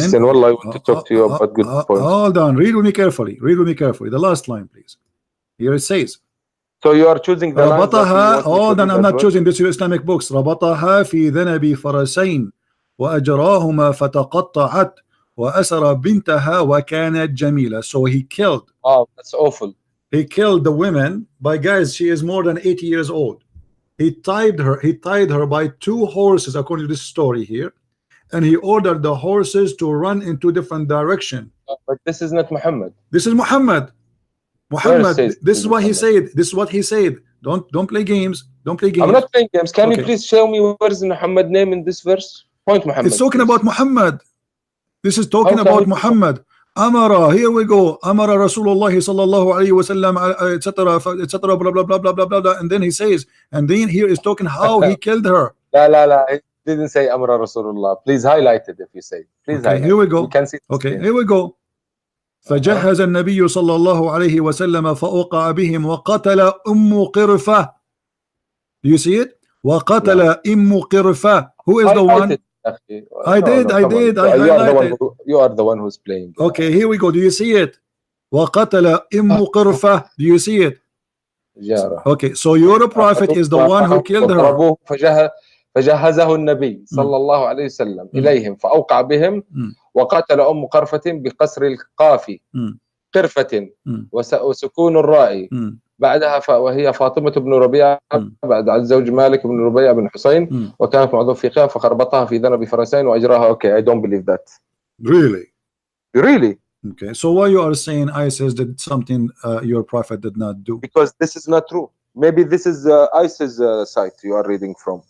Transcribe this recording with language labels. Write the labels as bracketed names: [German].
[English] listen, wallah, I want to talk to you about good points. Hold on, read with me carefully. The last line, please. Here it says. So you are choosing the line. Hold on, I'm not choosing this. Your Islamic books. [Arabic] ربطها في ذنب فرسين وأجراهما فتقطعت وأسر بنتها وكانت جميلة. [English] So he killed. Oh, that's awful. He killed the women by, guys, she is more than 80 years old. He tied her by 2 horses, according to this story here, and he ordered the horses to run in 2 different directions. But this is not Muhammad. This is Muhammad. This is what he said. This is what he said. Don't play games. Don't play games. I'm not playing games. Can you please show me where is Muhammad name in this verse? Point Muhammad. It's talking about Muhammad. This is talking about Muhammad. Amara, here we go. [Arabic] Amara Rasulullah sallallahu alayhi wa sallam, [English] etc. Blah blah blah blah blah blah. And then he says, and then here is talking how he killed her. [Arabic] La. [English] It didn't say [Arabic] Amara Rasulullah. [English] Please highlight it if you say. Please highlight. Here we go. You can see. Okay, here we go. [Arabic] فجهز النبي صلى الله عليه وسلم فأوقع بهم وقتل قرفة. [English] Do you see it? [Arabic] وقتل قرفة. [English] Who is the one? I did. I highlighted. You are the one who's playing. Okay, here we go. Do you see it? [Arabic] وقتل قرفة. [English] Do you see it? Okay, so your prophet is the one who killed her. [Arabic] فجهزه النبي صلى الله عليه وسلم إليهم فأوقع بهم وقتل قرفة بقصر القاف قرفة وسكون الراء بعدها وهي فاطمة بن ربيعة بعد عن زوج مالك بن ربيعة بن حسين وكانت معظم في خيام فخربطها في ذنب فرسين وأجراها. [English] Okay, I don't believe that. Really? Okay, so why you are saying ISIS did something your prophet did not do? Because this is not true. Maybe this is ISIS site you are reading from.